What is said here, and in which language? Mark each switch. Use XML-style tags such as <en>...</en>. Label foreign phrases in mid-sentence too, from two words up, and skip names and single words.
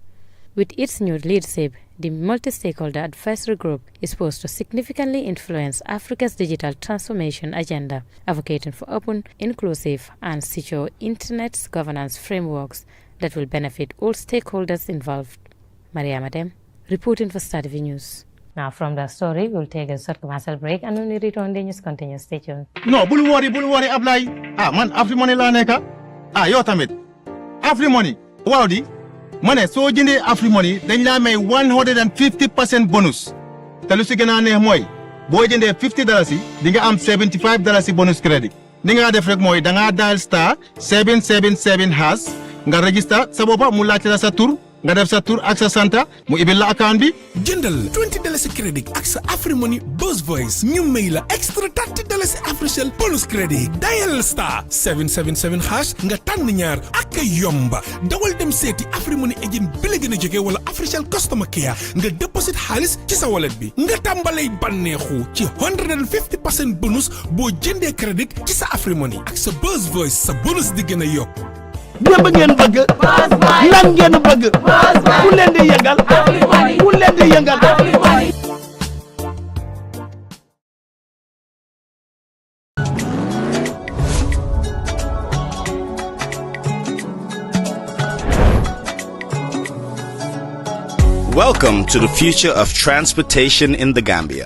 <en>With its new leadership, the multi-stakeholder advisory group is supposed to significantly influence Africa's digital transformation agenda, advocating for open, inclusive, and secure internet governance frameworks that will benefit all stakeholders involved. Maria Madem, reporting for Star TV News. Now from the story, we'll take a short commercial break, and when we return, the news continues. Stay tuned.</en> <wo>No, bul worry, Ablay. Man, Afri money la neka. Yo tamit. Afri money. Wow di. Mane so jinde Afri money dañ la may 150% bonus. Te lu ci gëna neex moy bo jinde $50 di nga am $75</wo> <en>bonus credit.</en> <wo>Ni nga def rek moy da nga</wo> <en>dial star 777 hash</en> <wo>nga register sa bopa mu laaj la sa tour nga def sa tour ak sa santa mu ibil la account bi jëndal $20 credit ak sa AfriMoney Buzz Voice ñu may la extra $30 AfriCell</wo> <en>bonus credit dial star 777 hash</en> <wo>nga tànn ñaar ak yomba dawal dem seeti AfriMoney agent bi la gën a jege wala AfriCell</wo> <en>customer care</en> <wo>nga deposit xaalis ci sa wallet bi nga tàmbalay bànneexu ci 150% bonus boo jëndee credit ci sa AfriMoney ak sa Buzz Voice sa bonus di gën a yokk démb ngeen bëgg lan ngeen bëgg ku leen di yëngal ku leen di yëngal</wo> <en>Welcome to the future of transportation in the Gambia.</en>